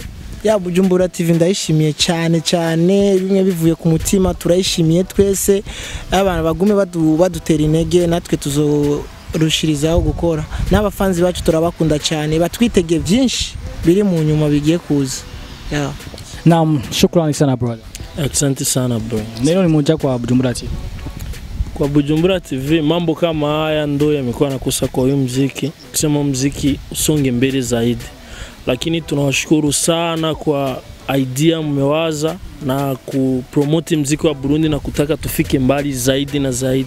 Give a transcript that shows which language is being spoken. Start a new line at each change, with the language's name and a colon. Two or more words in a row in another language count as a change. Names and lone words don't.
Rundi: Bujumbura TV ndayishimiye cyane, bimwe bivuye ku mutima, turayishimiye twese. Abantu bagume badutera intege, natwe tuzorushirizaho gukora. N'abafanzi bacu turabakunda cyane, batwitege byinshi biri mu nyuma bigiye kuza.
Swahili: Naam, shukrani sana brother. Asante sana bro. Neno ni moja kwa Bujumbura TV. Kwa Bujumbura TV mambo kama haya ndo yamekuwa nakosa kwa huyu muziki, kusema muziki usonge mbele zaidi. Lakini tunawashukuru sana kwa idea mmewaza na kupromote muziki wa Burundi na kutaka tufike mbali zaidi na zaidi.